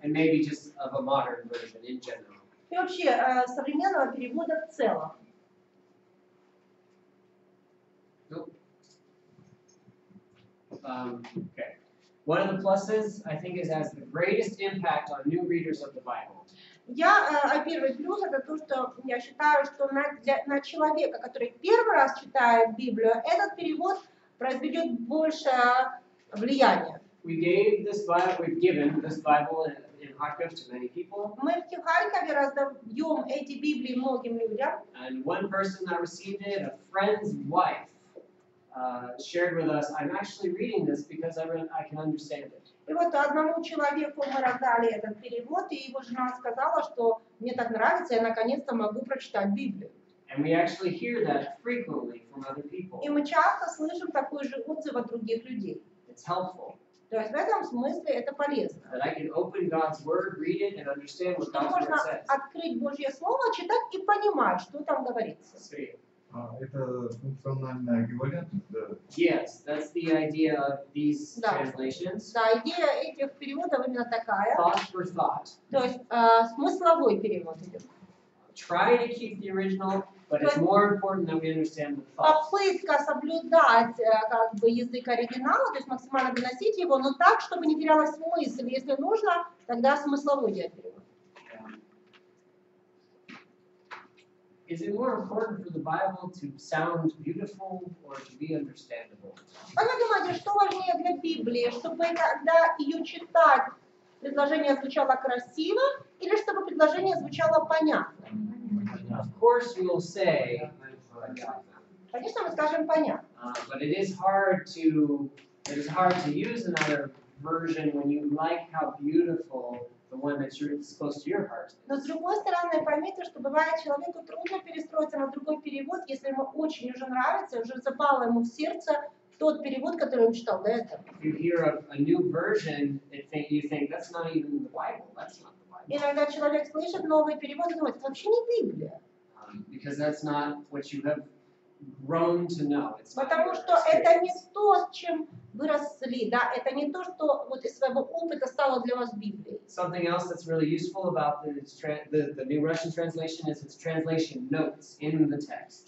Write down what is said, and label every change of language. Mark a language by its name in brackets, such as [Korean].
[English] And maybe just of a modern version in general. [Russian] И вообще современного перевода в целом. [English] Nope. Okay. One of the pluses, I think, is has the greatest impact on new readers of the Bible. [Russian] Первый плюс это то, что я считаю, что на человека, который первый раз читает Библию, этот перевод произведет большее влияние. [English] We've given this Bible in Kharkiv to many people. [Russian] Мы в Харькове раздаем эти Библии многим людям. [English] And one person that received it, a friend's wife, shared with us, I'm actually reading this because I can understand it. [Russian] И вот одному человеку мы раздали этот перевод, и его жена сказала, что мне так нравится, я наконец-то могу прочитать Библию. [English] And we actually hear that frequently from other people. [Russian] И мы часто слышим такой же отзыв от других людей. [English] It's helpful. [Russian] То есть в этом смысле это полезно. [English] That I can open God's word, read it, and understand what [Russian] Что [English] God's [Russian] можно [English] word says. [Russian] открыть Божье Слово, читать и понимать, что там говорится. [English] Sweet. [Russian] Это функциональная эквивалентность, да? [English] Yes, that's the idea of these [Russian] Да. [English] translations. [Russian] Да, идея этих переводов именно такая. [English] Thought for thought. [Russian] То есть смысловой перевод идет. [English] Try to keep the original, but it's more important that we understand the thought. [Russian] Попытка соблюдать как бы язык оригинала, то есть максимально доносить его, но так, чтобы не терялась смысл. Если нужно, тогда смысловой делать перевод. [English] Is it more important for the Bible to sound beautiful or to be understandable? [Russian] Как вы думаете, что важнее для Библии, чтобы когда ее читать, предложение звучало красиво, или чтобы предложение звучало понятно? [English] Of course, we will say, [Russian] Конечно, мы скажем понятно. [English] but it is hard to use another version when you like how beautiful the one that's close to your heart. [Russian] Но с другой стороны, поймите, что бывает человеку трудно перестроиться на другой перевод, если ему очень уже нравится, уже запало ему в сердце тот перевод, который он читал до этого. [English] If you hear a new version, you think that's not even the Bible. That's not the Bible. [Russian] Иногда человек слышит новый перевод и думает, это вообще не Библия. [English] Because that's not what you have grown to know. It's not [Russian] Потому [English] your [Russian] что это не [English] experience. [Russian] то, с чем вы росли, да, это не то, что вот из своего опыта стало для вас Библией. [English] Something else that's really useful about the New Russian translation is its translation notes in the text.